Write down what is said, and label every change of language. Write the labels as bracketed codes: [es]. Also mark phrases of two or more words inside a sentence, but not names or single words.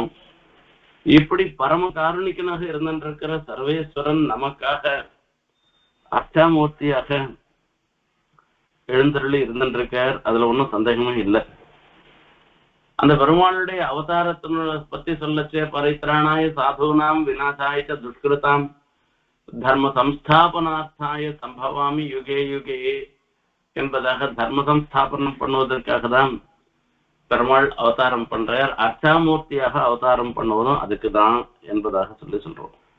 [ta] இப்படி பரம காருணிக்கனாக இருந்துட்டு இருக்கிற சர்வேஸ்வரன் நமக்காக அஷ்டாமூர்த்தியாக எழுந்தருளி இருந்துட்டு இருக்கார். அதுல ஒன்றும் சந்தேகமே இல்லை. அந்த பெருமாளுடைய அவதாரத்தின பத்தி சொல்லச்சே [sa] परित्राणाय साधूनां विनाशाय दुष्कृताम् धर्म संस्थापनार्थाय सम्भवामि युगे युगे [ta] என்பதாக தர்ம சம்ஸ்தாபனம் பண்ணுவதற்காக தான் பெருமாள் அவதாரம் பண்றார். அர்ச்சாமூர்த்தியாக அவதாரம் பண்ணுவதும் அதுக்கு தான் என்பதாக சொல்றோம்.